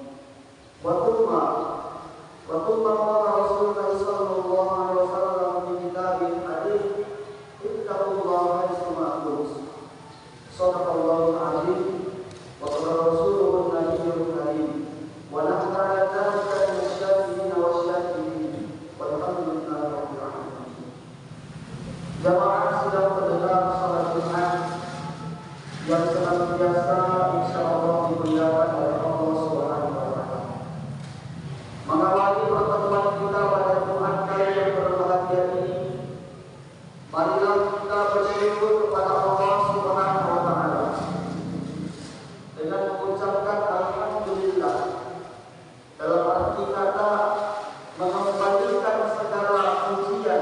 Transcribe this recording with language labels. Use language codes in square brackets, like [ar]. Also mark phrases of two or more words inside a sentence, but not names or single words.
[ar] وثم قال رسول الله صلى الله عليه وسلم في كتاب الحديث، اتقوا الله حيث كنتم. صدق الله العظيم وقال رسوله النبي الكريم. ونحن على ذلك من الشاكرين والشاكرين. والحمد لله رب العالمين. [id] Jamaah sedang mendengar salat Jumat yang senantiasa insyaallah dimuliakan oleh [ar] الله سبحانه وتعالى. [id] Mengawali pertemuan kita pada Jumat kali yang berbahagia ini, marilah kita bersyukur kepada [ar] الله سبحانه وتعالى [id] dengan mengucapkan alhamdulillah, dalam arti kata mengembalikan segala pujian.